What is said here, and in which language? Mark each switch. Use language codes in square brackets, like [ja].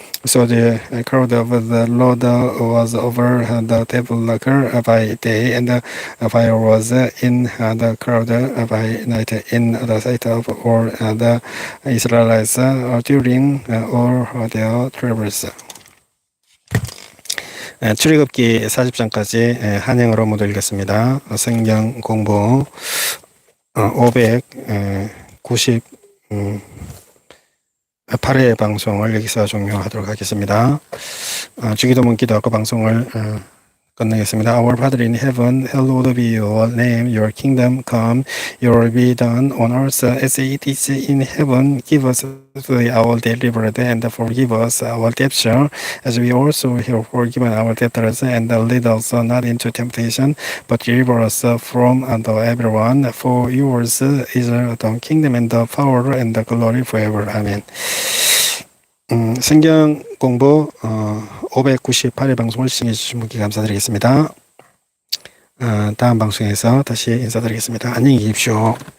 [en] So the crowd of the Lord was over the tabernacle by day, and the fire was in the crowd by night, in the sight of all the Israelites during all their travels. [ko] 출애굽기 40장까지 한영어로 모두 읽겠습니다. 성경 공부 598회 방송을 여기서 종료하도록 하겠습니다. 주기도문 기도하고 방송을 끝내겠습니다. [en] Our Father in heaven, hallowed be your name. Your kingdom come. Your will be done on earth as it is in heaven. Give us today our daily bread, and forgive us our debts, as we also have forgiven our debtors. And lead us not into temptation, but deliver us from everyone. For yours is the kingdom and the power and the glory forever. Amen. [ko] 성경 공부 598회 방송을 시청해 주신 분께 감사드리겠습니다. 다음 방송에서 다시 인사드리겠습니다. 안녕히 계십시오.